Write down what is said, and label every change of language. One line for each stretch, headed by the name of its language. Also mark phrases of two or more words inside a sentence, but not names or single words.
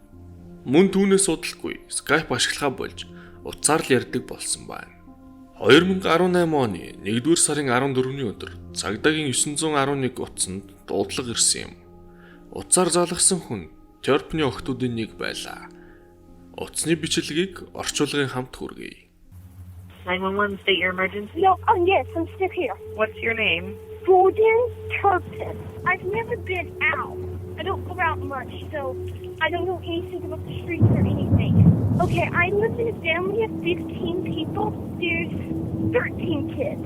Mongolian: Мөн түүнээс удалгүй Skype ашиглахаа болж утсаар л ярьдаг болсон байна. 2018 оны 1-р сарын 14-ний өдөр цагдаагийн 911 утсанд дуудлага ирсэн юм. Утсаар залгасан хүн Терпний охтуудын нэг байлаа. Утасны бичлэгийг орчуулгын хамт хүргэе.
English: 911, state your emergency. No, yes, I'm still here. What's your name? Gordon Turpin. I've never been out. I don't go out much, so I don't know anything about the streets or anything. Okay, I live in a family of 15 people. There's 13 kids.